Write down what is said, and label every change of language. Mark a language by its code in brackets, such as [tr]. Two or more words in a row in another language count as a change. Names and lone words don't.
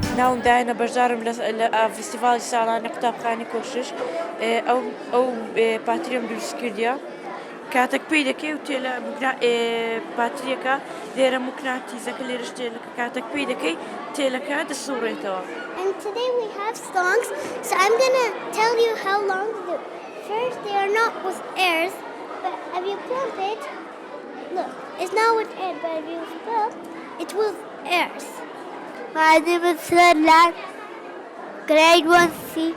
[ckb] منداڵم دایانە بەشدارم لە فیستیڤاڵی ساڵانی قوتابخانەی کۆشش ئەو پاتریۆم دروست کردیە کاتێک پێی دەکەی و تێلە پاتریەکە لێرە موکناتیزەکە لێرەش تێلەکە کاتێک پێی دەکەی تێلەکە دەسوڕێتەوە. [en] And today we have songs, so I'm gonna tell you how long to do. First, they are not with airs, but if you pump it, look, it's not with air, but if you pump, it's with airs. My name is Serlan, grade 1C.